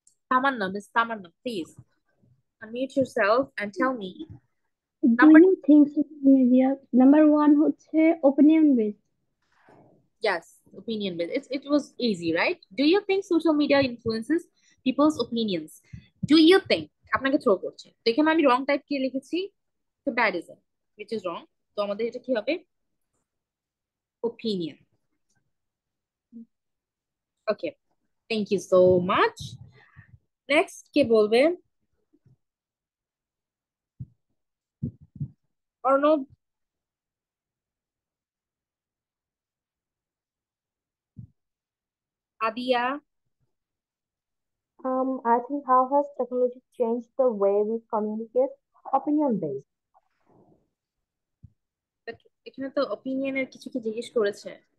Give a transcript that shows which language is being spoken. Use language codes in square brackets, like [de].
[en] Tamanna, miss Tamanna, please unmute yourself and tell me. Do Number, you think social media, number one হচ্ছে opinion based? yes, opinion based. It was easy, right? Do you think social media influences people's opinions? Do you think? [bn] আপনাকে throw করছে, তো এখানে আমি রং type কি লিখেছি, [en] comparison, which is wrong. [bn] তো আমাদের এটা কি হবে? Opinion. [en] Okay, thank you so much. Next [bn] কে বলবে? Arnab, আদিয়া, [en] I think how has technology changed the way we communicate? opinion based. [bn] But এখানে তো অপিনিয়নের কিছু কি জিজ্ঞেস করেছে?